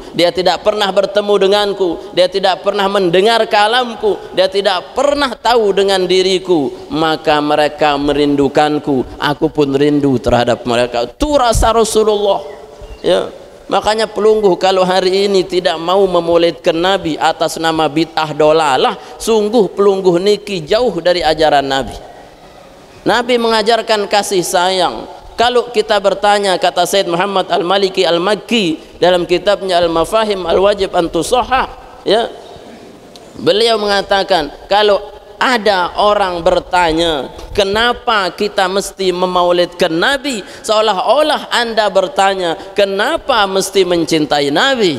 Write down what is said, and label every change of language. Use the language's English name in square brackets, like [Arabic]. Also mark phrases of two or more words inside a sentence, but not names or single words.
[Indonesian] Dia tidak pernah bertemu denganku, dia tidak pernah mendengar kalamku, dia tidak pernah tahu dengan diriku, maka mereka merindukanku, aku pun rindu terhadap mereka. Itu rasa Rasulullah. Ya, makanya pelungguh kalau hari ini tidak mau memaulidkan Nabi atas nama [Arabic] بدعة ضلالة, [Indonesian] sungguh pelungguh niki jauh dari ajaran Nabi. Nabi mengajarkan kasih sayang. Kalau kita bertanya, kata Said Muhammad Al-Maliki Al-Makki dalam kitabnya Al-Mafahim Al-Wajib an Tusahhah, ya, beliau mengatakan, kalau ada orang bertanya kenapa kita mesti memaulidkan Nabi, seolah-olah Anda bertanya kenapa mesti mencintai Nabi.